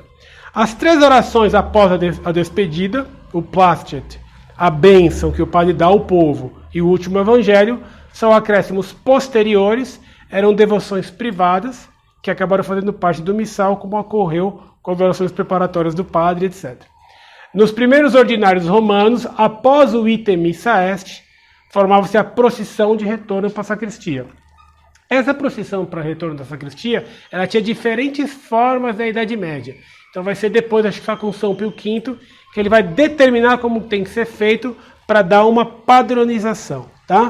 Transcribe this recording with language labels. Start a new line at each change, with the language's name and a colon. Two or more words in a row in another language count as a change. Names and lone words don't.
Portuguese: As 3 orações após a despedida, o Placet, a bênção que o padre dá ao povo e o último evangelho, são acréscimos posteriores, eram devoções privadas, que acabaram fazendo parte do missal, como ocorreu com as orações preparatórias do padre, etc. Nos primeiros ordinários romanos, após o
Latin: ite missa est,
Portuguese: formava-se a procissão de retorno para a sacristia. Essa procissão para retorno da sacristia, ela tinha diferentes formas na Idade Média. Então vai ser depois, acho que só com São Pio V, que ele vai determinar como tem que ser feito para dar uma padronização, tá?